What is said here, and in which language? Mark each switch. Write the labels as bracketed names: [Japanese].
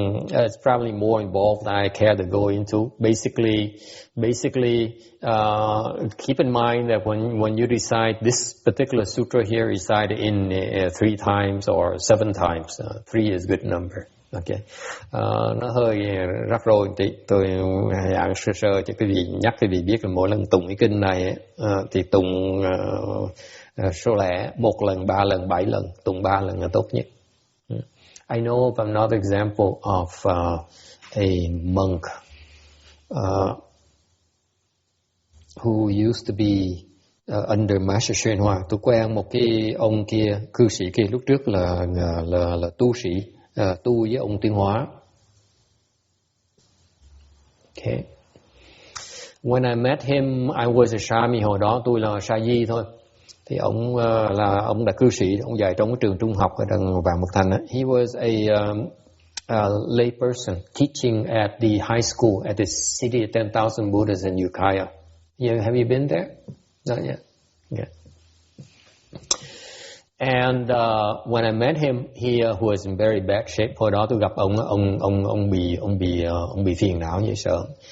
[English] It's probably more involved than I care to go into. Basically, keep in mind that when you recite this particular sutra here, recite it in 3 times or 7 times. 3 is a good number. Okay. [Vietnamese] Nó hơi rắc rối tí. Tôi giảng sơ cho quý vị, nhắc quý vị biết là mỗi lần tụng cái kinh này thì tụng số lẻ 1 lần, 3 lần, 7 lần. Tụng 3 lần là tốt nhất. [English] I know of another example of a monk who used to be under Master Hsuan Hoa. [Vietnamese] Tôi quen một cái ông kia, cư sĩ kia lúc trước là tu sĩ, tu với ông Tuyên Hóa. [English] Okay. When I met him, I was a Shami. [Vietnamese] Hồi đó tôi là Sa Di thôi. Thì ông là cư sĩ, ông dạy trong cái trường trung học ở đằng Vạn Mật Thành á. [English] He was a lay person teaching at the high school at the city of 10,000 Buddhas in Ukiah. Have you been there? Not yet. Yeah. And when I met him, he was in very bad shape. [Vietnamese] Hồi đó tôi gặp ông bị phiền não như sợ.